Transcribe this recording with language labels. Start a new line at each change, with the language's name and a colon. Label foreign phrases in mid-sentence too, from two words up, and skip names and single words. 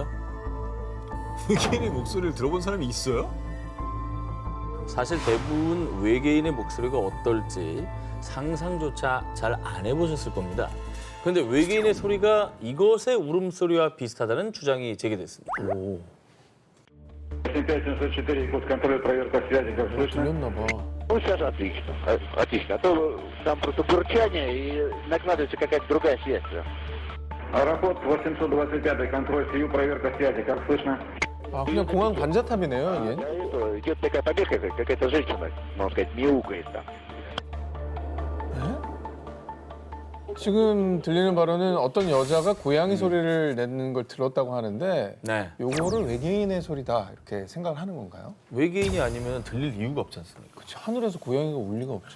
Korean: 외계인의 목소리를 들어본 사람이 있어요? 사실 대부분 외계인의 목소리가 어떨지 상상조차 잘 안 해보셨을 겁니다. 그런데 외계인의 소리가 이것의 울음소리와 비슷하다는 주장이 제기됐습니다. 오.
Russian: 5704 Якутск, контроль, проверка связи, как слышно?
Korean: 들렸나 봐.
Russian: Ну, сейчас отлично. Отлично. А то там просто бурчание и накладывается какая-то другая связь. Аэропорт 825 контроль, СИЮ, проверка связи, как слышно?
Korean: 아, 그냥 공항 관자탑이네요,
Russian: Да,
Korean: 이게.
Russian: это идет такая побега, какая-то женщина, можно сказать, мяукает там.
Korean: 지금 들리는 바로는 어떤 여자가 고양이 소리를 내는 걸 들었다고 하는데 네. 요거를 외계인의 소리다 이렇게 생각을 하는 건가요? 외계인이 아니면 들릴 이유가 없지 않습니까? 그치, 하늘에서 고양이가 올 리가 없지.